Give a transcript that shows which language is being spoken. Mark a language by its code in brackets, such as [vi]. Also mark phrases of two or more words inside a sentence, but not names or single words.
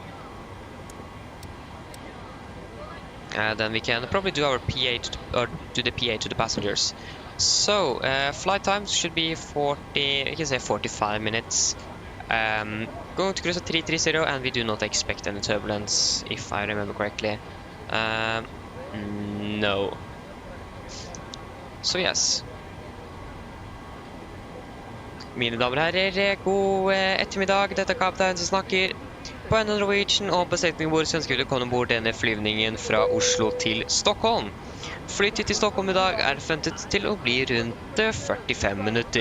[en] Then we can probably do our PA or do the PA to the passengers. So flight times should be 45 minutes. Going to cruise at 330, and we do not expect any turbulence, if I remember correctly. No. [no] Så yes. Mine damer og herrer, god ettermiddag. Dette er kaptein som snakker. På AMD Norwegian og besetningen vår ønsker vi velkommen ombord denne flyvningen fra Oslo til Stockholm. Flytid til Stockholm i dag er forventet til å bli rundt 45 minutter.